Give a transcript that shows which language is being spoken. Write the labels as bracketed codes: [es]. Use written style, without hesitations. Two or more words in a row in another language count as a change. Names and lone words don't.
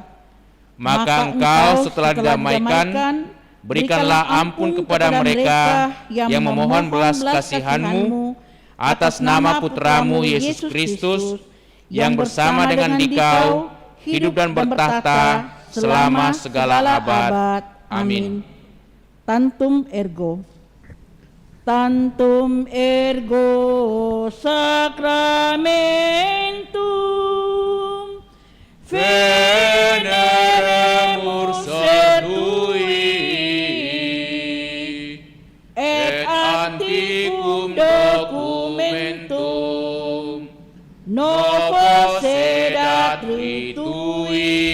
[id] Maka Engkau setelah didamaikan, berikanlah ampun kepada mereka yang memohon belas kasihan-Mu atas nama Putramu Yesus Kristus, yang bersama dengan Dikau hidup dan bertahta selama segala abad. Amin. [la] Tantum ergo. Tantum ergo sacramentum Veneremur sordui et antiquum documentum novo sedat ritui